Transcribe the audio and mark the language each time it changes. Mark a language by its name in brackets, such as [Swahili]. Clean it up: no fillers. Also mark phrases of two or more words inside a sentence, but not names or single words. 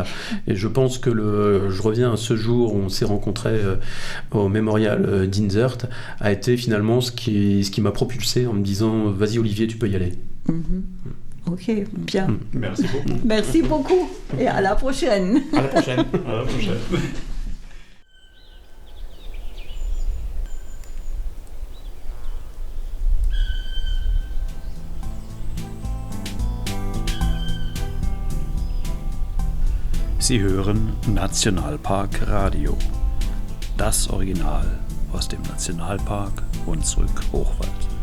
[French] Et je pense que je reviens à ce jour où on s'est rencontrés au mémorial d'Inzert a été finalement ce qui m'a propulsé en me disant vas-y Olivier, tu peux y aller. Ok, bien. Merci beaucoup. Merci beaucoup et à la prochaine. À la prochaine. À la prochaine. [German] Sie hören Nationalpark Radio, das Original aus dem Nationalpark Hunsrück-Hochwald.